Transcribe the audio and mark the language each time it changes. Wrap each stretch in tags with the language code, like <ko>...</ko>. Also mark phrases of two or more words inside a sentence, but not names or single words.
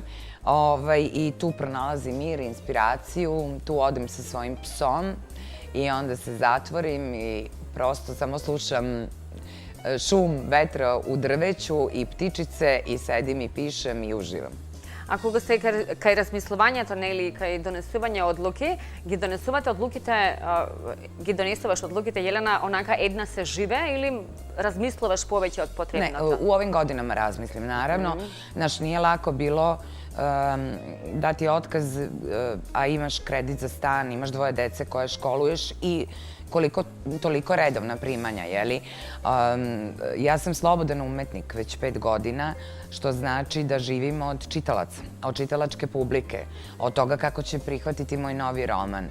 <sr>I tu pronalazim mir, inspiraciju, tu odem sa svojim psom i onda se zatvorim i prosto samo slušam šum vetra u drveću i ptičice i sedim i pišem i uživam.</sr> <mk>A кога сте кај размислувањето или кај донесување одлуки, ги донесуваш одлуките, Jelena, онака една се живе или размислуваш повеќе од потребното?</mk> <sr>Ne, u ovim godinama razmislim, naravno. Znaš, nije lako bilo dati otkaz, a imaš kredit za stan, imaš 2 dece koje školuješ i toliko redovna primanja, jeli? Ja sam slobodan umetnik već 5 godina, što znači da živim od čitalaca, od čitalačke publike, od toga kako će prihvatiti moj novi roman.</sr>